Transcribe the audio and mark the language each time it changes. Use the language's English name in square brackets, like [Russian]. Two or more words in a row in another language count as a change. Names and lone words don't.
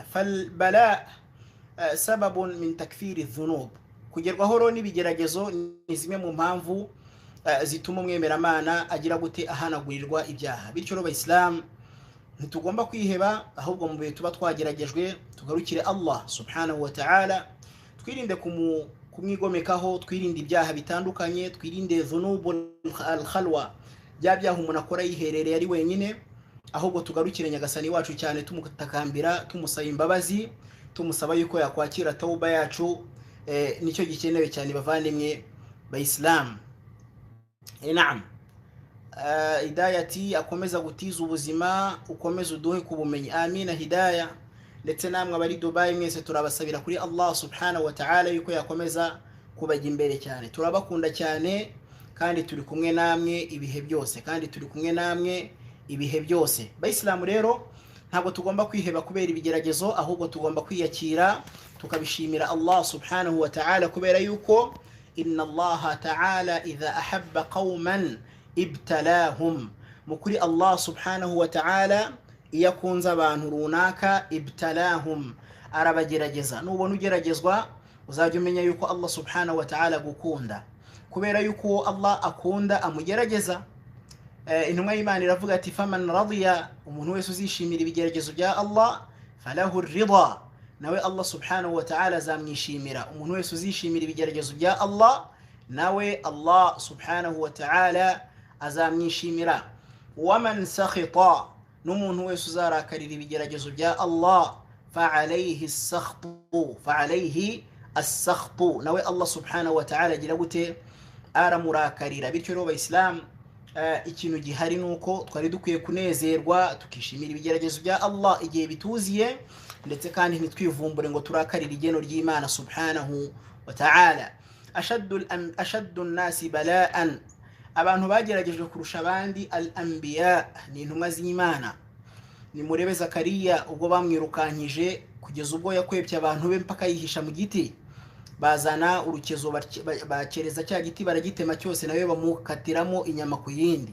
[Arabic] فالبلاء سبب من تكفير الذنوب, [Kinyarwanda] kugerwaho rero n'ibigeragezo ni zimwe mu mpamvu zituma umwemeramana agira gute, ahanagurirwa ibyaha. Bityo rero Islam, ntitugomba kwiheba, ahubwo mu bihe tuba twageragejwe tugarukire [Arabic] الله سبحانه وتعالى, [Kinyarwanda] twirinde kumwigomekaho, twirinde ibyaha bitandukanye, twirinde [Arabic] ذنوب الخلوة, [Kinyarwanda] bya byaha umuntu akora yiherereye ari wenyine, ahubwo tugarukire nyagasani wacu cyane, tumutakambira, tumusaba imbabazi, tumusaba yuko yakwakira tauba yacu. Nicyo gikenewe cyane bavandimwe ba Islam. Naam, hidayati akomeza gutiza ubuzima, ukomeza uduhe kubumenyi, amina hidaya. Ndetse namwe abari Dubai mwese turabasabira kuri [Arabic] الله سبحانه وتعالى [Kinyarwanda] yuko yakomeza kubajya imbere cyane. Turabakunda cyane kandi turi kumwe namwe ibihe byose, kandi turi kumwe namwe ibihe byose. Bayisilamu rero, ntabwo tugomba kwiheba kubera ibigeragezo, ahubwo tugomba kwiyakira tukabishimira [Arabic] الله سبحانه وتعالى, [Kinyarwanda] kubera yuko [Arabic] إن الله تعالى إذا أحب قوما ابتلاهم, [Kinyarwanda] mukuri [Arabic] الله سبحانه وتعالى [Kinyarwanda] iyo akunze abantu runaka, ibtalahum, arabagerageza. Nubona ugeragezwa uzajya umenya yuko [Arabic] الله سبحانه وتعالى [Kinyarwanda] gukunda, kubera yuko Allah akunda amugerageza. Intumwa y'Imana iravuga ati [Arabic] فمن رضي, [Kinyarwanda] umuntu wese uzishimira ibigeragezo bya Allah, [Arabic] فله الرضا, [Kinyarwanda] nawe [Arabic] الله سبحانه وتعالى [Kinyarwanda] azamwishimira. Umuntu wese uzishimira ibigeragezo bya Allah, nawe [Arabic] الله سبحانه وتعالى [Kinyarwanda] azamwishimira. [Arabic] ومن سخط, [Kinyarwanda] n'umuntu wese uzarakarira ibigeragezo bya Allah, [Arabic] فعليه السخط فعليه السخط, [Kinyarwanda] nawe [Arabic] الله سبحانه وتعالى [Kinyarwanda] agira gute, aramurakarira. Bityo rero Islam, ikintu gihari nuko twari dukwiye kunezerwa tukishimira ibigeragezo bya Allah igihe bituziye, ndetse kandi ntitwivumbure ngo turakarira igeno ry'Imana [Arabic] سبحانه وتعالى. أشد الناس بلاء, [Kinyarwanda] abantu bageragejwe kurusha abandi al-anbiya, ni intumwa z'Imana. Ni murebe Zakariya ubwo bamwirukankije kugeza ubwo yakwebye abantu be mpaka yihisha mu giti. bazana urukezo bakereza cya giti baragitema cyose nawe bamukatiramo inyama ku yindi.